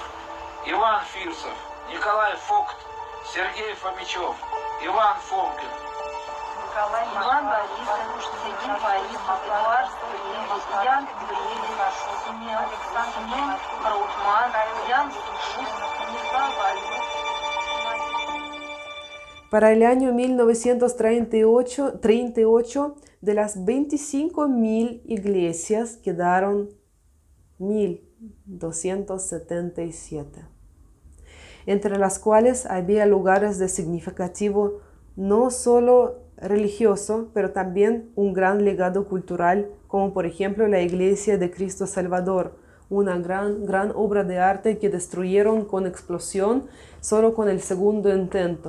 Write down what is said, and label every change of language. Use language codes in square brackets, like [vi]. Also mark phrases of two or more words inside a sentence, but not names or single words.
[ru] Иван Фирсов, Николай Фокт, Сергей Фомичев, Иван Фомкин, Иван Борисович, Сергей Борисов, Эдуард Юрьевич, Ян Юрьевич, Семен Браутман, Ян Сушус, Станислав Вальдов. [es] Para el año 1938, de las 25.000 iglesias quedaron 1.277, entre las cuales había lugares de significativo no solo religioso, pero también un gran legado cultural, como por ejemplo la Iglesia de Cristo Salvador, una gran obra de arte que destruyeron con explosión solo con el segundo intento.